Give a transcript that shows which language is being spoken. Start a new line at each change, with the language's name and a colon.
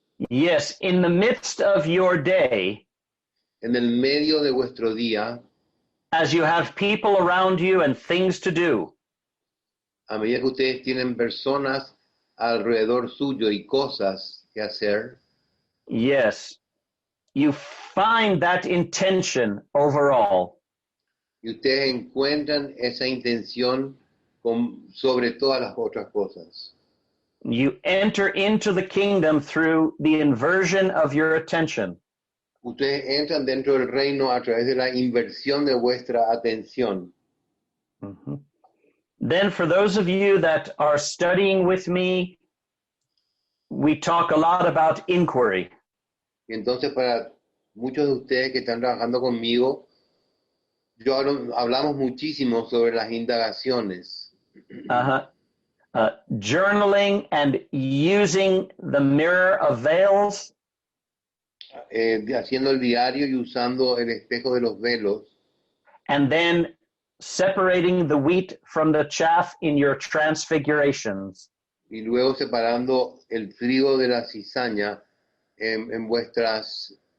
English: Yes, in the midst of your day,
Spanish: En el medio de vuestro día,
English: as you have people around you and things to do,
Spanish: a medida que ustedes tienen personas alrededor suyo y cosas que hacer,
English: yes, you find that intention overall.
Spanish: y ustedes encuentran esa intención sobre todas las otras cosas.
English: You enter into the kingdom through the inversion of your attention.
Spanish: Ustedes entran dentro del reino a través de la inversión de vuestra atención. Mm-hmm.
English: Then for those of you that are studying with me, we talk a lot about inquiry.
Spanish: Y entonces para muchos de ustedes que están trabajando conmigo, hablamos muchísimo sobre las indagaciones. Uh-huh.
English: Journaling and using the mirror of veils.
Spanish: Haciendo el diario y usando el espejo de los velos.
English: And then separating the wheat from the chaff in your transfigurations.
Spanish: Y luego separando el trigo de la cizaña en vuestras...